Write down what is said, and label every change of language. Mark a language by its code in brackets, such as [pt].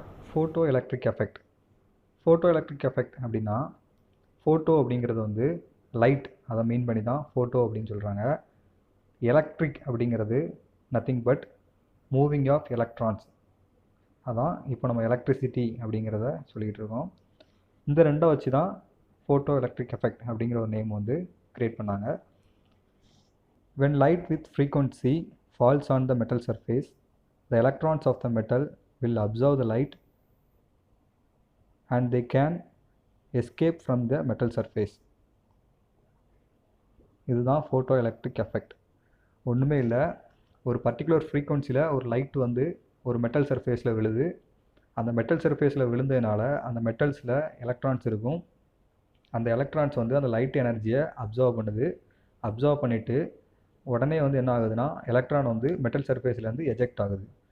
[ta] Photo electric effect. Photo electric effect அப்படின்னா, photo அப்படிங்கிறது வந்து லைட், அதை [en] mean [ta] பண்ணி தான் ஃபோட்டோ அப்படின்னு சொல்கிறாங்க. [en] electric [ta] அப்படிங்கிறது [en] Nothing but moving of electrons. [ta] அதான் இப்போ நம்ம எலக்ட்ரிசிட்டி அப்படிங்கிறத சொல்லிகிட்டு இருக்கோம். இந்த ரெண்டை வச்சு தான் ஃபோட்டோ எலக்ட்ரிக் எஃபெக்ட் அப்படிங்கிற ஒரு நேம் வந்து க்ரியேட் பண்ணாங்க. [en] when light with frequency falls on the metal surface, the electrons of the metal will absorb the light and they can escape from the metal surface. [ta] இதுதான் photo electric effect. ஒன்றுமே இல்லை, ஒரு particular ஃப்ரீக்வன்சியில் ஒரு light வந்து ஒரு metal சர்ஃபேஸில் விழுது. அந்த மெட்டல் சர்ஃபேஸில் விழுந்ததுனால அந்த மெட்டல்ஸில் எலக்ட்ரான்ஸ் இருக்கும். அந்த எலக்ட்ரான்ஸ் வந்து அந்த லைட் எனர்ஜியை அப்சர்வ் பண்ணுது. அப்சர்வ் பண்ணிவிட்டு உடனே வந்து என்ன ஆகுதுன்னா, எலக்ட்ரான் வந்து மெட்டல் சர்ஃபேஸ்லேருந்து எஜெக்ட் ஆகுது.